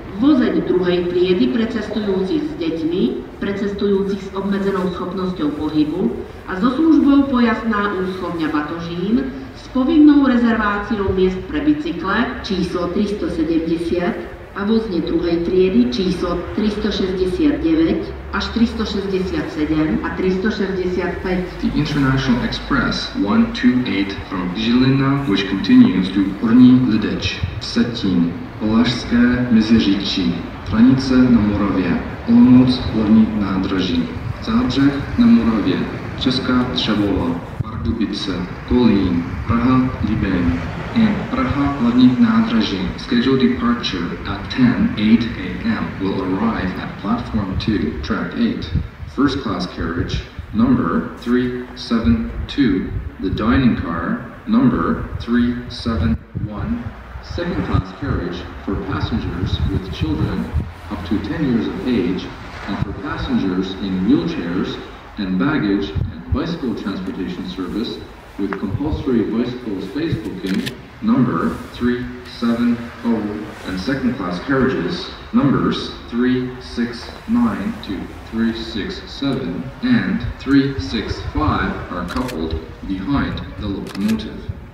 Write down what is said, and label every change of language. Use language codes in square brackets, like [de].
[sk] vozeň druhej triedy pre cestujúcich s deťmi, pre cestujúcich s obmedzenou schopnosťou pohybu a so službou pojazdná úschovňa Batožín s povinnou rezerváciou miest pre bicykle číslo 370 a vozne druhej triedy číslo 369 až 367 a 365. [en] The International Express 128 from Žilina, which continues to Horní Lideč, Vsetín, Valašské Meziříčí, Hranice na Moravě, Olomouc hlavní nádraží, Zábřeh na Moravě, Česká Třebová, Pardubice, Kolín, Praha, Libeň, and Praha hlavní nádraží. Scheduled departure at 10:08 a.m. will arrive at platform 2, track 8. First class carriage, number 372. The dining car, number 371. Second class carriage for passengers with children up to 10 years of age and for passengers in wheelchairs and baggage and bicycle transportation service with compulsory bicycle space booking, number 370, and second class carriages, numbers 369 to 367 and 365 are coupled behind the locomotive.